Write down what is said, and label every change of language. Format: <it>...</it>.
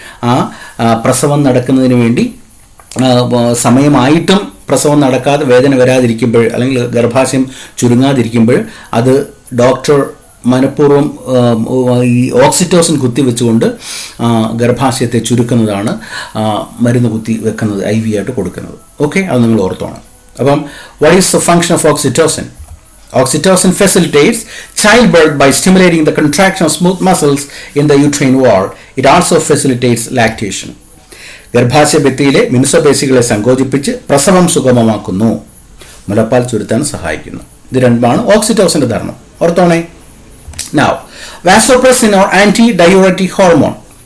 <ml>ആ പ്രസവം നടക്കുന്നതിന് വേണ്ടി സമയമായിട്ടും പ്രസവം നടക്കാതെ വേദന വരാതിരിക്കുമ്പോൾ അല്ലെങ്കിൽ ഗർഭാശയം ചുരുങ്ങാതിരിക്കുമ്പോൾ അത് ഡോക്ടർ മനഃപൂർവ്വം ഈ ഓക്സിറ്റോസിൻ കുത്തിവെച്ചുകൊണ്ട് ഗർഭാശയത്തെ ചുരുക്കുന്നതാണ് മരുന്ന് കുത്തി വെക്കുന്നത്, IV ആയിട്ട് കൊടുക്കുന്നത്. ഓക്കെ, അത് നിങ്ങൾ ഓർത്തോണം. അപ്പം</ml> <en>What is the function of oxytocin? Oxytocin facilitates childbirth by stimulating the contraction of smooth muscles in the uterine wall. It also facilitates lactation.</en> <ml>ഗർഭാശയ ഭിത്തിയിലെ മിനുസപേശികളെ സങ്കോചിപ്പിച്ച് പ്രസവം സുഗമമാക്കുന്നു, മുലപ്പാൽ ചുരുത്താൻ സഹായിക്കുന്നു. ഇത് രണ്ടുമാണ് ഓക്സിറ്റോസിന്റെ ധർമ്മം. ഓർത്തോണേ.</ml> <en>Now, vasopressin or anti-diuretic hormone.</en>